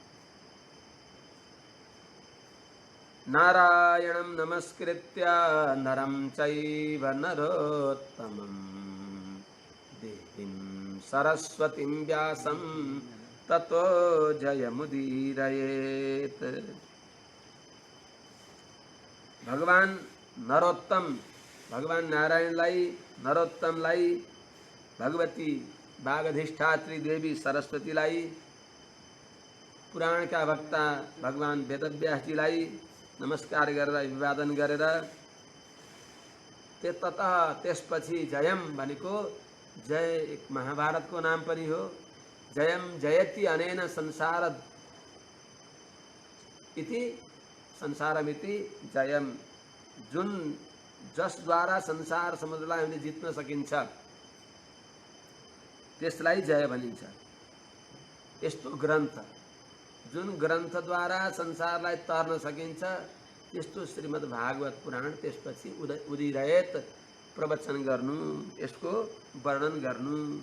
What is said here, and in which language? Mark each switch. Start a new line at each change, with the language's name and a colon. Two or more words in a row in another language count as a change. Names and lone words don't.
Sanskrit: नारायणं नमस्कृत्य नरं चैव नरोत्तमं देवीं सरस्वतीं व्यासं ततो जयमुदीरयेत।
Nepali: भगवान नरोत्तम, भगवान नारायणलाई, नरोत्तमलाई, भगवती बागधिष्ठात्री देवी सरस्वतीलाई, पुराणका वक्ता भगवान वेदव्यासजीलाई नमस्कार गरेर अभिवादन गरेर ततः त्यसपछि जयम भनेको जय एक महाभारतको नाम पनि हो।
Sanskrit: जयम जयति अनेन संसार इति संसारमिति जयम,
Nepali: जुन जसद्वारा संसार समुद्रलाई हामीले जित्न सकिन्छ त्यसलाई जय भनिन्छ। यस्तो ग्रन्थ जुन ग्रन्थद्वारा संसारलाई तर्न सकिन्छ यस्तो श्रीमद् भागवत पुराण त्यसपछि उदिरयत प्रवचन गर्नु, यसको वर्णन गर्नु।